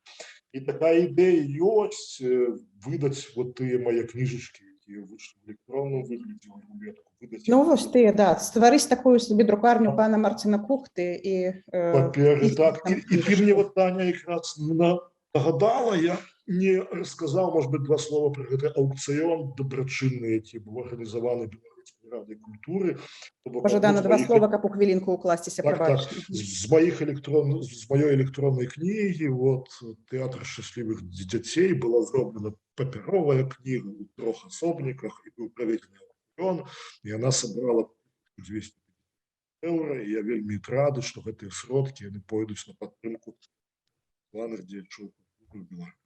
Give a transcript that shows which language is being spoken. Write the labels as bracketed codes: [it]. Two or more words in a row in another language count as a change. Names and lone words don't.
[be] І такая ідэя ёсць выдаць вот тыя мае кніжачкі, якія выйшлі ў электронным выглядзе, ў рулетку. Ну, вось тыя, да, стварыць такую сабе друкарню пана Марціна Кухты і... Па-перше, так. І ты мне, вот, Таня, якраз нагадала, я не расказаў, [ru] может быть, [be] два слова про гэты аукцыён дабрачынны, які быў арганізаваны Беларускай радай культуры. Пажадана два слова, каб у хвілінку укласціся, прабачце. З маёй электроннай кнігі, вот, Тэатр шчаслівых дзяцей, была зроблена папяровая кніга ў 3 асобніках, і быў праведзены аукцыён, і яна сабрала 200 €, і я вельмі рады, што гэтыя сродкі яны пойдуць на падтрымку планах дзеячоў культуры Беларусі.